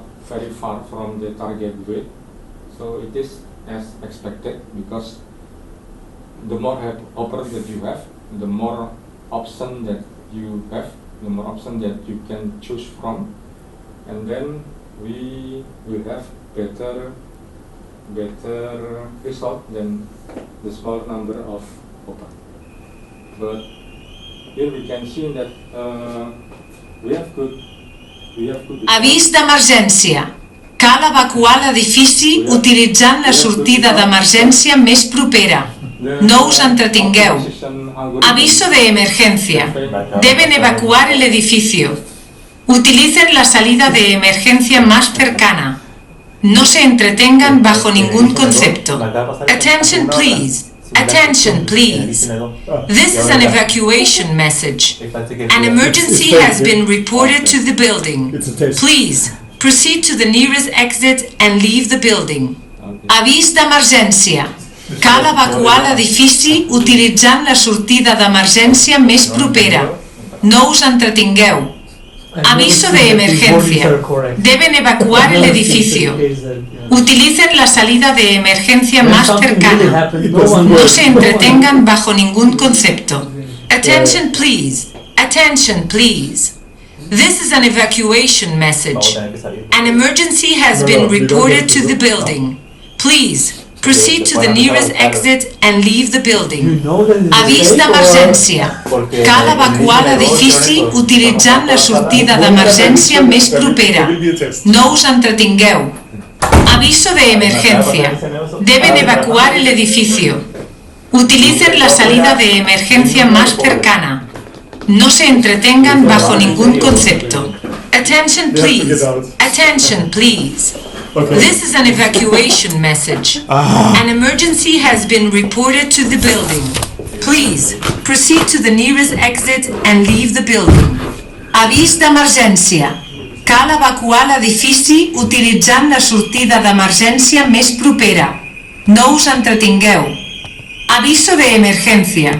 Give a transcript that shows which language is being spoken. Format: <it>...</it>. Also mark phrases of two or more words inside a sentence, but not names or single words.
<en>very far from the target weight, so it is as expected, because the more hoppers that you have, the more option that you have, the more option that you can choose from, and then we will have better result than the small number of hopper. But here we can see that we have good.</en> <ca>Avís d'emergència. Cal evacuar l'edifici utilitzant la sortida d'emergència més propera. No us entretingueu.</ca> <es>Aviso de emergencia. Deben evacuar el edificio. Utilicen la salida de emergencia más cercana. No se entretengan bajo ningún concepto.</es> <en>Attention please. Attention please. This is an evacuation message. An emergency has been reported to the building. Please proceed to the nearest exit and leave the building.</en> <ca>Avís d'emergència. Cal evacuar l'edifici utilitzant la sortida d'emergència més propera. No us entretingueu.</ca> <es>Aviso de emergencia. Deben evacuar el edificio. Utilicen la salida de emergencia más cercana. No se entretengan bajo ningún concepto.</es> <en>Attention please. Attention please. This is an evacuation message. An emergency has been reported to the building. Please proceed to the nearest exit and leave the building.</en> <ca>Avís d'emergència. Cal evacuar l'edifici utilitzant la sortida d'emergència més propera. No us entretingueu.</ca> <es>Aviso de emergencia. Deben evacuar el edificio. Utilicen la salida de emergencia más cercana. No se entretengan bajo ningún concepto.</es> <en>Attention please. Attention please. This is an evacuation message. An emergency has been reported to the building. Please proceed to the nearest exit and leave the building.</en> <ca>Avís d'emergència. Cal evacuar l'edifici utilitzant la sortida d'emergència més propera. No us entretingueu.</ca> <es>Aviso de emergencia.</es>